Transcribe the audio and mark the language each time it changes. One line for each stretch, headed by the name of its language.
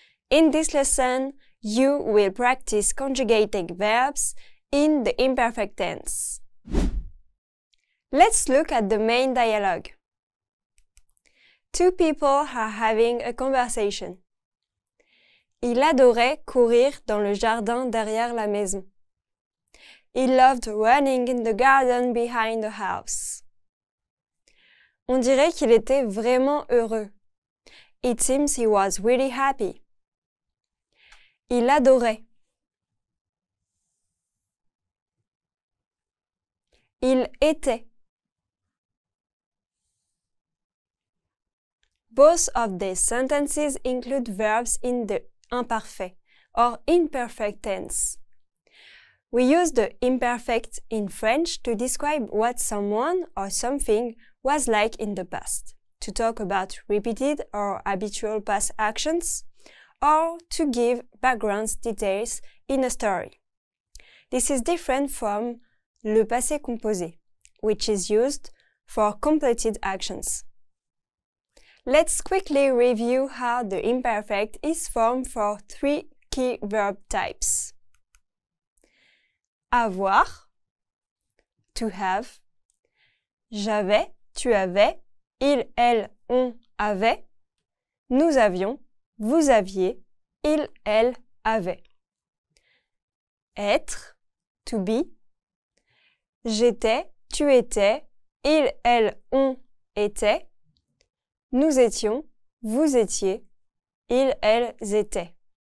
English: In this lesson, you will practice conjugating verbs in the imperfect tense. Let's look at the main dialogue. Two people are having a conversation.
French: Il adorait courir dans le jardin derrière la maison.
English: He loved running in the garden behind the house.
French: On dirait qu'il était vraiment heureux.
English: It seems he was really happy.
French: Il adorait. Il était.
English: Both of these sentences include verbs in the imparfait or imperfect tense. We use the imperfect in French to describe what someone or something was like in the past, to talk about repeated or habitual past actions, or to give background details in a story. This is different from le passé composé, which is used for completed actions. Let's quickly review how the imperfect is formed for 3 key verb types.
French: Avoir,
English: to have,
French: j'avais, tu avais, il, elle, on avait, nous avions, vous aviez, il, elle avait. Être,
English: to be,
French: j'étais, tu étais, il, elle, on était, nous étions, vous étiez, ils, elles étaient.